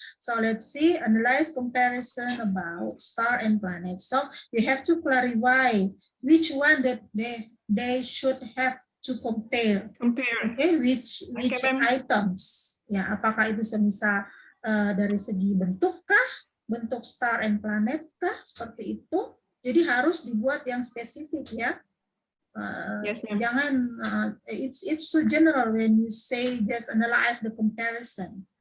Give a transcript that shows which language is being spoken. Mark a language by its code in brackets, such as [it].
[en] So let's see, analyze comparison about star and planet. So we have to clarify which one that they should have to compare. Okay, which items. [id] Ya, apakah itu semisal dari segi bentuk kah? Bentuk [en] star and planet [id] kah? Seperti itu. Jadi harus dibuat yang spesifik ya. [en] Yes, [id] jangan [en] it's so general when you say just analyze the comparison.